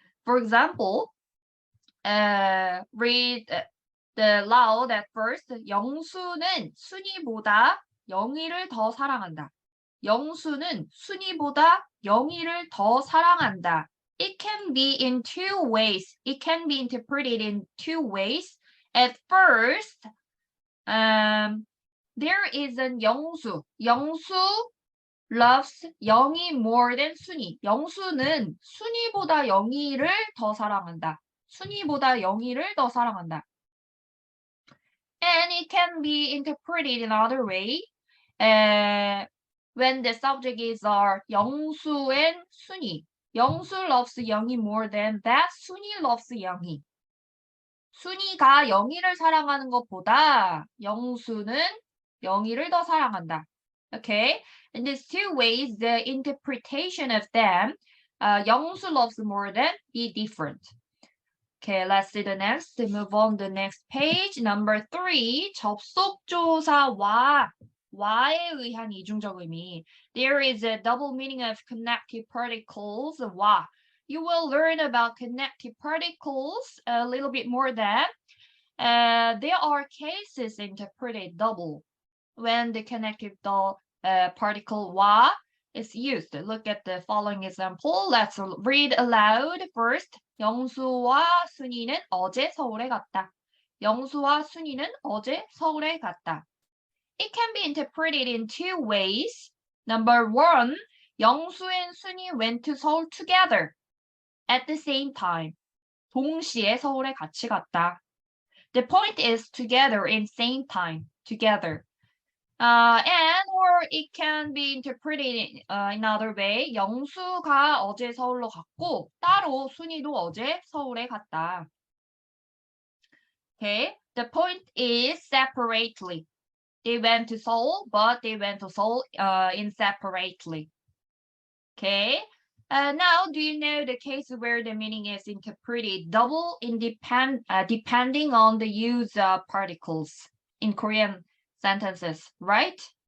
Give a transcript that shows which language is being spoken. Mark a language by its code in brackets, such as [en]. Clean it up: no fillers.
[en] For example, read the loud at first. [ko] 영수는 순이보다 영희를 더 사랑한다. 영수는 순이보다 영희를 더 사랑한다. [en] It can be in 2 ways. It can be interpreted in 2 ways. At first, there is a 영수. 영수 loves 영희 more than 순이. [ko] 영수는 순이보다 영희를 더 사랑한다. 순이보다 영희를 더 사랑한다. [en] And it can be interpreted in another way. When the subject is 영수 and 순이. 영수 loves 영희 more than that. 순이 loves 영희. [ko] 순이가 영희를 사랑하는 것보다 영수는 영희를 더 사랑한다. [en] Okay? In these 2 ways, the interpretation of them, 영수 loves more than, be different. Okay, let's see the next. Move on the next page. Number 3, [ko] 접속조사와 와에 의한 이중적 의미. [en] There is a double meaning of connective particles, 와. You will learn about connective particles a little bit more than. There are cases interpreted double when the connective particle 와 is used. Look at the following example. Let's read aloud first. [ko] 영수와 순이는 어제 서울에 갔다. 영수와 순이는 어제 서울에 갔다. [en] It can be interpreted in 2 ways. Number 1, 영수 and 순이 went to Seoul together at the same time. [ko] 동시에 서울에 같이 갔다. [en] The point is together in same time, together. And or it can be interpreted in another way. [ko] 영수가 어제 서울로 갔고 따로 순이도 어제 서울에 갔다. [en] Okay, the point is separately. They went to Seoul, but they went to Seoul in separately. Okay. Now, do you know the case where the meaning is interpreted double depending on the use of particles in Korean sentences, right?